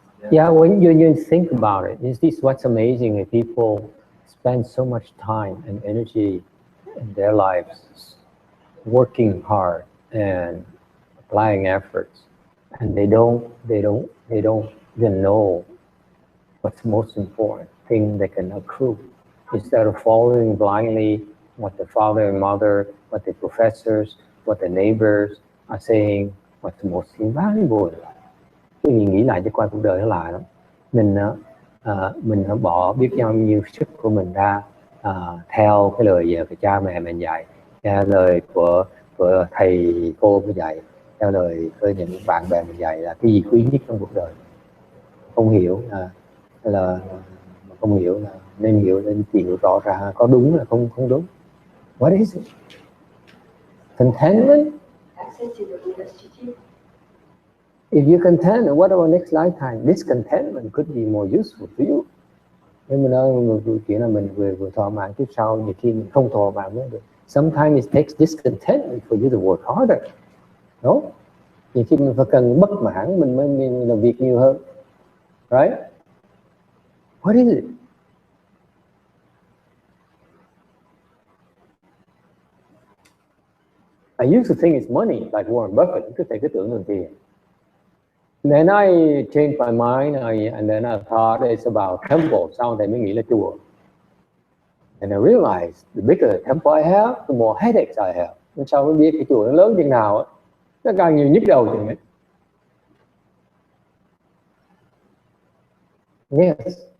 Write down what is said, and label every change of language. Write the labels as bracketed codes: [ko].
[en] Yeah, when you think about it, is this what's amazing? That people spend so much time and energy in their lives working hard and applying efforts, and they don't even know what's most important thing they can accrue. Instead of following blindly what the father and mother, what the professors, what the neighbors are saying, what's the most invaluable. [vi] Cái gì nghĩ lại cho coi cuộc đời nó là lắm. Mình bỏ biết bao nhiêu sức của mình ra theo cái lời của cha mẹ mình dạy, theo lời của thầy cô mình dạy, theo lời của những bạn bè mình dạy là cái gì quý nhất trong cuộc đời. Không hiểu là không hiểu là nên hiểu, nên chịu rõ ra có đúng là không đúng. [en] What is it? Contentment? If you're content, what about next lifetime? This contentment could be more useful to you. [vi] Nên mình nói chuyện là mình vừa thỏa mãn kiếp sau, nhiều khi mình không thỏa mãn mới được. [en] Sometimes it takes discontentment for you to work harder. No? [vi] Nhiều khi mình phải cần bất mãn mình mới làm việc nhiều hơn. [en] Right? What is it? I used to think it's money, like Warren Buffett. [vi] Cứ thấy cái tưởng đồng tiền. [en] And then I changed my mind, and then I thought it's about temple. [vi] Sau này mới nghĩ là chùa. [en] And I realized the bigger the temple I have, the more headaches I have. [vi] Nên sau mới biết cái chùa nó lớn chừng nào, nó càng nhiều nhức đầu chừng ấy. [en] Yes.